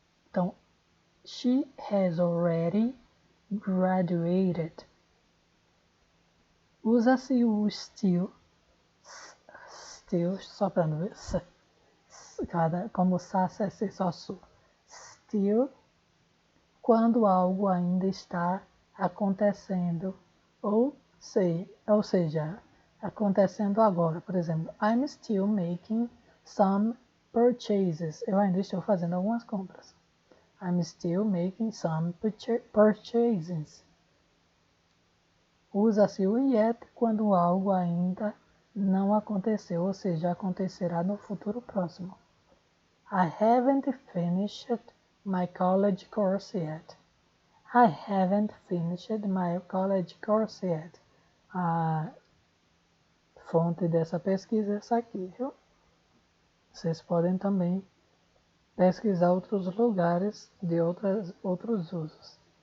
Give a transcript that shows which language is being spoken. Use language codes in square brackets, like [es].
[en] Então, she has already graduated. [pt] Usa-se o still só para não ver, como sa, se, só su. Still, quando algo ainda está acontecendo, ou seja, acontecendo agora. Por exemplo, [en] I'm still making some purchases. [pt] Eu ainda estou fazendo algumas compras. [en] I'm still making some purchases. [pt] Usa-se o yet quando algo ainda não aconteceu, ou seja, acontecerá no futuro próximo. [en] I haven't finished my college course yet. I haven't finished my college course yet. [pt] A fonte dessa pesquisa é essa aqui, viu? Vocês podem também pesquisar outros lugares de outros usos.